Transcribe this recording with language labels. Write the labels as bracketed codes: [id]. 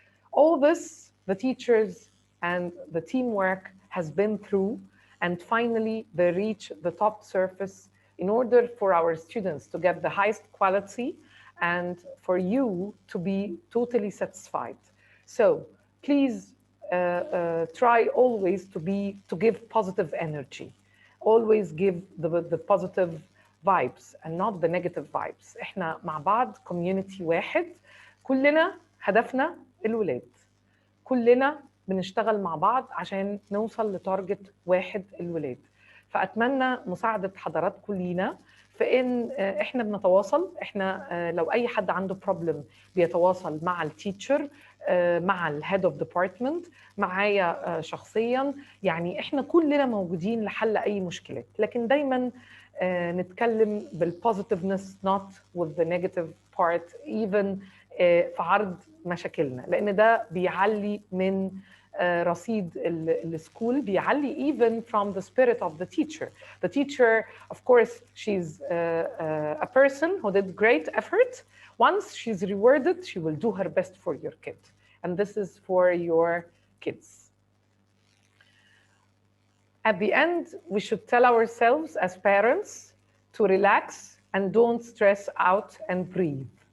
[en] All this, the teachers and the teamwork has been through, and finally they reach the top surface in order for our students to get the highest quality and for you to be totally satisfied. So please try always to give positive energy. Always give the positive vibes and not the negative vibes. [ar] احنا مع بعض community واحد، كلنا هدفنا الولاد، كلنا بنشتغل مع بعض عشان نوصل لتارجت واحد الولاد. فأتمنى مساعدة حضراتكم لينا في إن إحنا بنتواصل. إحنا لو أي حد عنده بروبلم بيتواصل مع التيتشر، مع الهيد اوف ديبارتمنت، معايا شخصيا، يعني إحنا كلنا موجودين لحل أي مشكلات، لكن دايما نتكلم بالبوزيتيفنس [en] not with the negative part even [ar] في عرض مشاكلنا، لأن ده بيعلي من رصيد السكول، بيعلي [en] even from the spirit of the teacher. The teacher, of course, she's a person who did great effort. Once she's rewarded, she will do her best for your kid. And this is for your kids. At the end, we should tell ourselves as parents to relax and don't stress out and breathe.